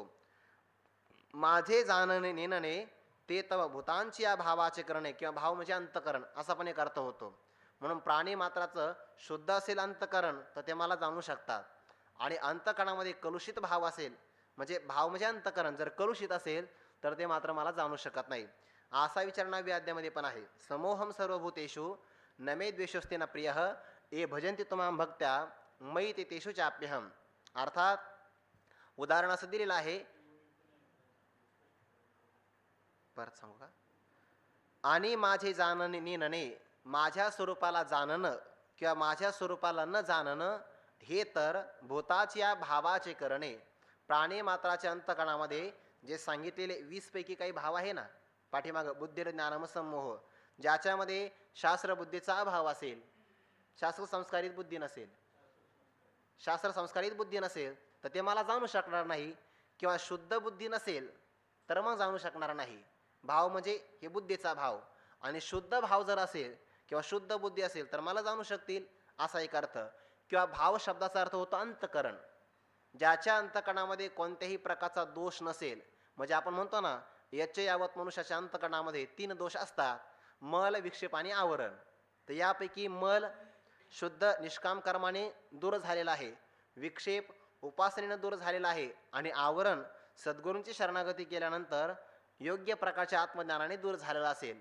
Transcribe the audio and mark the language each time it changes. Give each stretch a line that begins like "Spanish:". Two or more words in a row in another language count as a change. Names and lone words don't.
Marathi: माझे जाणणे नेनणे ते तव भूतांची या भावाचे करणे, किंवा भाव म्हणजे अंतकरण असा पण एक अर्थ होतो. म्हणून प्राणी मात्राचं शुद्ध असेल अंतकरण तर ते मला जाणू शकतात, आणि अंतकरणामध्ये कलुषित भाव असेल म्हणजे भाव म्हणजे अंतकरण जर कलुषित असेल तर ते मात्र मला जाणू शकत नाही. असा विचार 9व्या अध्यायामध्ये पण आहे.
Sanskrit: समोहम सर्वभूतेषु न मे द्वेषोस्ते न प्रिय ए भजन्ति तुमां भक्त्या मयि ते तेषु चाप्यहम.
Marathi: अर्थात उदाहरण असं दिलेलं आहे, परत सांगू का? आणि माझे जाणणे नेनणे, माझ्या स्वरूपाला जाणणं किंवा माझ्या स्वरूपाला न जाणणं हे तर भूताच्या भावाचे करणे. प्राणी मात्राच्या अंतकरणामध्ये जे सांगितलेले 20 पैकी काही भाव आहे ना, पाठीमाग
Sanskrit: बुद्धिर ज्ञानम समोह,
Marathi: ज्याच्यामध्ये शास्त्र बुद्धीचा अभाव असेल, शास्त्र संस्कारित बुद्धी नसेल, शास्त्र संस्कारित बुद्धी नसेल तर ते मला जाणू शकणार नाही, किंवा शुद्ध बुद्धी नसेल तर मग जाणू शकणार नाही. भाव म्हणजे हे बुद्धीचा भाव, आणि शुद्ध भाव जर असेल किंवा शुद्ध बुद्धी असेल तर मला जाणू शकतील असा एक अर्थ. किंवा भाव शब्दाचा अर्थ होतो अंतकरण, ज्याच्या अंतकरणामध्ये कोणत्याही प्रकारचा दोष नसेल. म्हणजे आपण म्हणतो ना, यच्च यावत मनुष्याच्या अंतकरणामध्ये 3 दोष असतात, मल, विक्षेप आणि आवरण. तर यापैकी मल शुद्ध निष्काम कर्माने दूर झालेला आहे, विक्षेप उपासनेनं दूर झालेला आहे, आणि आवरण सद्गुरूंची शरणागती केल्यानंतर योग्य प्रकारच्या आत्मज्ञानाने दूर झालेला असेल.